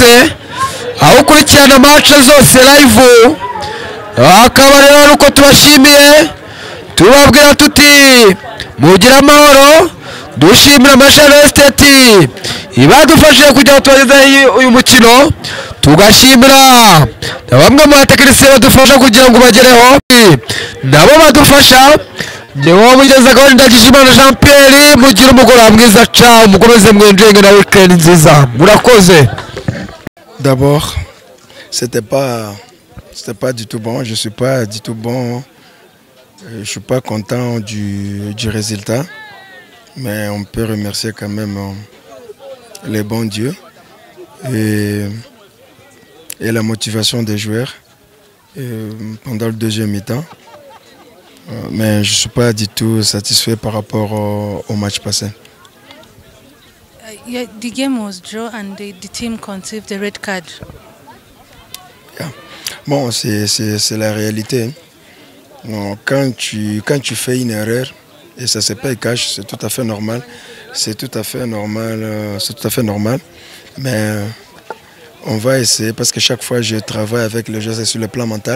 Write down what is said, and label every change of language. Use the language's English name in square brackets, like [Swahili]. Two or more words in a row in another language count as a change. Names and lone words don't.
[Kinyarwanda] aho ukurikirana match zose live akaba rero uko tubashimiye tubabwira tuti mugira amahoro dushimira Mashara Estate ibadufashije kugira ngo tubageze uyu mukino, tugashimira bamwe mu batekinisiye badufasha kugira ngo bagereho, nabo badufasha nyewe mugezaho Ndagijimana Jean Pierre. Mugire umugoroba mwiza ca umukomeze mwenjenge na weekend nziza, murakoze. [French] D'abord, c'était pas du tout bon. Je suis pas du tout bon. Je suis pas content du résultat, mais on peut remercier quand même les bons dieux et la motivation des joueurs pendant le deuxième mi-temps. Mais je suis pas du tout satisfait par rapport au match passé. [English] Yeah, the game was draw and the team conceived the red card. Yeah. [French] Bon, c'est la réalité. Non, quand tu fais une erreur et ça se paye cash, c'est tout à fait normal. C'est tout à fait normal. Mais on va essayer parce que chaque fois je travaille avec le jeu sur le plan mental.